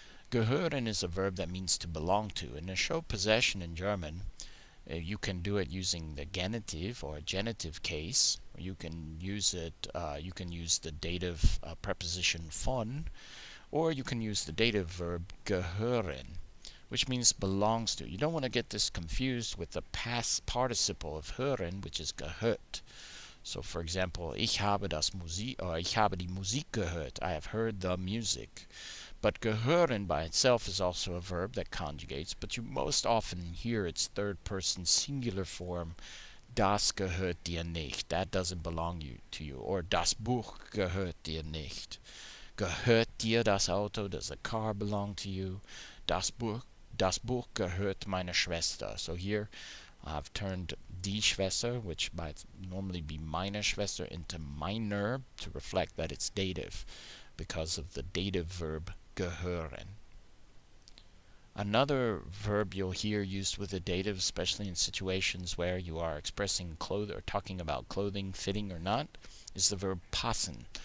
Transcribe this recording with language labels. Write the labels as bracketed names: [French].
[English] Gehören is a verb that means to belong to. And to show possession in German, you can do it using the genitive or genitive case. You can use it. You can use the dative preposition von, or you can use the dative verb gehören, which means belongs to. You don't want to get this confused with the past participle of hören, which is gehört. [German] So, for example, ich habe die Musik gehört. [English] I have heard the music. But gehören by itself is also a verb that conjugates, but you most often hear its third person singular form, [German] das gehört dir nicht. [English] That doesn't belong to you. [German] Or das Buch gehört dir nicht. Gehört dir das Auto? [English] Does the car belong to you? [German] Das Buch gehört meiner Schwester. [English] So here I've turned die Schwester, which might normally be meine Schwester, into meiner to reflect that it's dative because of the dative verb gehören. Another verb you'll hear used with a dative, especially in situations where you are expressing clothing or talking about clothing fitting or not, is the verb passen.